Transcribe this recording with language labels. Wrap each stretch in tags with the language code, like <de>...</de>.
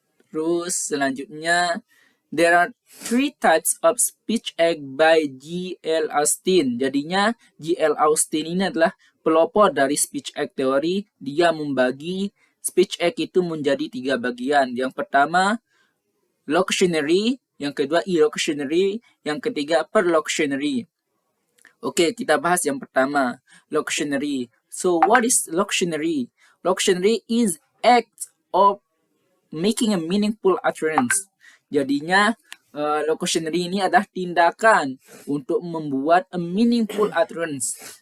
<id>Terus selanjutnya,</id> <en>there are three types of speech act by G.L.</en> <id>Austin. Jadinya G.L. Austin ini adalah pelopor dari speech act theory. Dia membagi speech act itu menjadi 3 bagian. Yang pertama locutionary, yang kedua elocutionary, yang ketiga perlocutionary. Oke, kita bahas yang pertama, locutionary.</id> <en>So what is locutionary? Locutionary is act of making a meaningful utterance.</en> <id>Jadinya locutionary ini adalah tindakan untuk membuat</id> <en>a meaningful utterance.</en>